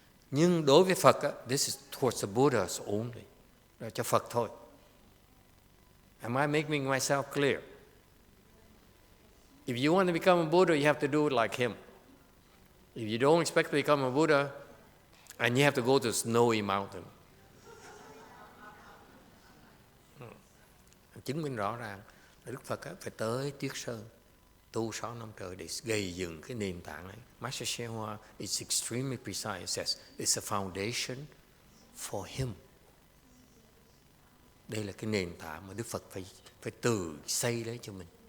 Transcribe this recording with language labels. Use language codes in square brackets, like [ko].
[vi] Nhưng đối với Phật, [en] this is towards the Buddhas only. [vi] Là cho Phật thôi. [en] Am I making myself clear? If you want to become a Buddha, you have to do it like him. If you don't expect to become a Buddha, and you have to go to a snowy mountain. [vi] Chứng minh rõ ràng là Đức Phật phải tới Tuyết Sơn tu 6 năm trời để gây dựng cái nền tảng này. [en] Master YongHua is extremely precise. It says it's a foundation for him. [vi] Đây là cái nền tảng mà Đức Phật phải tự xây lấy cho mình.